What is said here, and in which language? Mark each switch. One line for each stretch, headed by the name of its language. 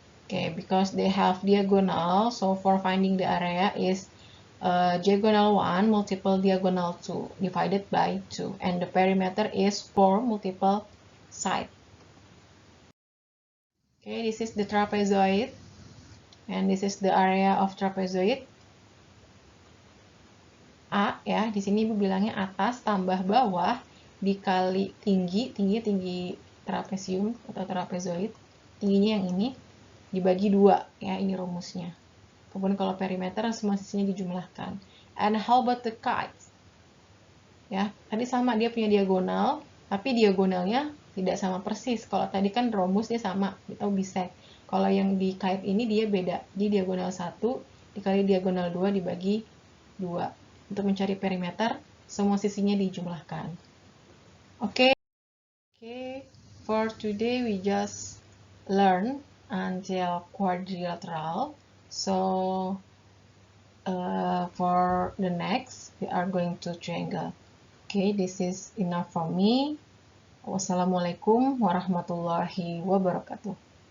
English: Okay, because they have diagonal, so for finding the area is diagonal 1 multiple diagonal 2 divided by 2, and the perimeter is 4 multiple side. Okay, this is the trapezoid, and this is the area of trapezoid.
Indonesian: A, ya, di sini Ibu bilangnya atas tambah bawah dikali tinggi trapesium atau trapezoid, tingginya yang ini dibagi 2, ya, ini rumusnya. Kemudian kalau perimeter semua sisinya dijumlahkan.
English: And how about the kite?
Indonesian: Ya, tadi sama dia punya diagonal, tapi diagonalnya tidak sama persis. Kalau tadi kan rhombus dia sama atau bisect. Kalau yang di kite ini dia beda. Di diagonal 1 dikali diagonal 2 dibagi 2. Untuk mencari perimeter semua sisinya dijumlahkan.
English: Okay, for today we just learn until quadrilateral. So for the next we are going to triangle. Okay, this is enough from me.
Arabic: Wassalamualaikum warahmatullahi wabarakatuh.